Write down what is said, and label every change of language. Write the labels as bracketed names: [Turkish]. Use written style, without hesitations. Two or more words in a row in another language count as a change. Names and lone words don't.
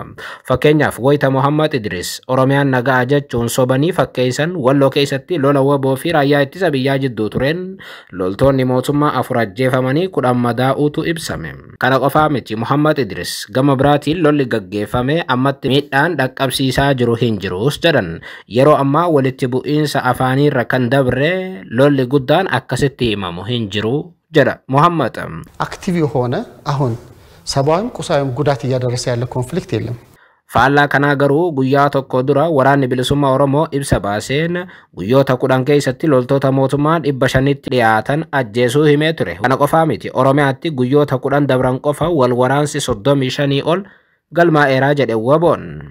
[Oromo] Fakkeenyaaf wayita Muhammad Idris Oromiyaan nagaa jechuun sobanii fakkeessan Walloo keessatti lola waboo fi raayyaa ittisa biyyaa jidduu tureen loltoonni mootummaa afur ajjeefamanii 10 madaa'uutu ibsame. Kana qofaa miti Muhammad Idris gama biraatiin lolli gaggeeffame ammatti miidhaan dhaqqabsiisaa jiru hin jirus jedhan. Yeroo ammaa walitti bu'iinsa afaaniirra kan dabre lolli guddaan akkasitti himamu hin jiru jedha Muhammad. [Amharic] አክቲቭ የሆነ አሁን ሰባዊም ቁሳዊም ጉዳት እያደረሰ ያለ ኮንፍሊክት የለም። [Oromo] Faallaa kanaa garuu guyyaa tokko dura waraanni bilisummaa Oromoo ibsa baaseen guyyoota 10 keessatti loltoota mootummaa 500tti dhiyaatan ajjeesuu himee ture. Kana qofaa miti Oromiyaatti guyyoota 10 dabran qofa wal waraansi 35 ol galmaa'eeraa jedhe waboon.